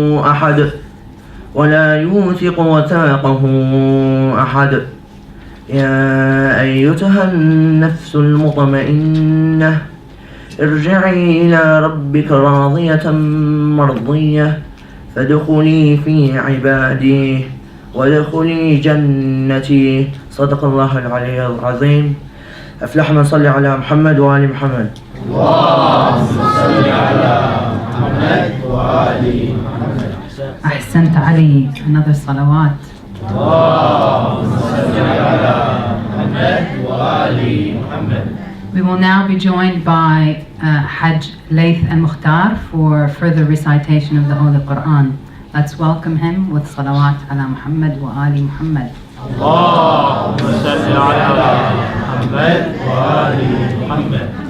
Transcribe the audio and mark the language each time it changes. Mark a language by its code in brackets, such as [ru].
[ar] أحد ولا يوثق وثاقه أحد يا أيتها النفس المطمئنة ارجعي إلى ربك راضية مرضية فادخلي في عبادي وادخلي جنتي صدق الله العلي العظيم أفلح من صلى على محمد وآل محمد اللهم صل على محمد وآل محمد أحسنت علي. [en] Another salawat. [ar] اللهم صل على محمد وآل محمد. [en] We will now be joined by Hajj Laith and Mukhtar for further recitation of the Holy Quran. Let's welcome him with salawat [ar] ala Muhammad wa ali Muhammad. اللهم صل على محمد وآل محمد.